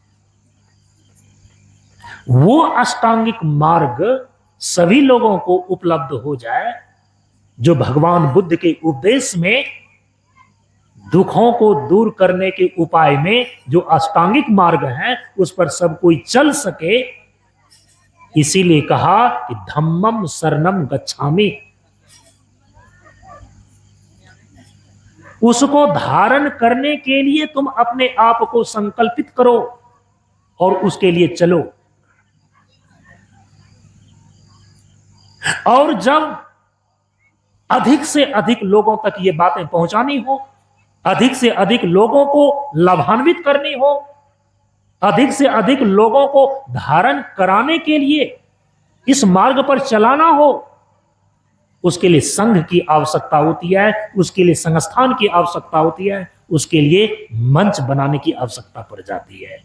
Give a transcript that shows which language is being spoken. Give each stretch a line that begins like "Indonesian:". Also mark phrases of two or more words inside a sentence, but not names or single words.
Hindi: वो अष्टांगिक मार्ग सभी लोगों को उपलब्ध हो जाए जो भगवान बुद्ध के उपदेश में दुखों को दूर करने के उपाय में जो अष्टांगिक मार्ग है उस पर सब कोई चल सके। इसीलिए कहा कि
Pali: धम्मं शरणं गच्छामि,
Hindi: उसको धारण करने के लिए तुम अपने आप को संकल्पित करो और उसके लिए चलो। और जब अधिक से अधिक लोगों तक ये बातें पहुंचानी हो, अधिक से अधिक लोगों को लाभान्वित करनी हो, अधिक से अधिक लोगों को धारण कराने के लिए इस मार्ग पर चलाना हो, उसके लिए संघ की आवश्यकता होती है, उसके लिए संस्थान की आवश्यकता होती है, उसके लिए मंच बनाने की आवश्यकता पड़ जाती है।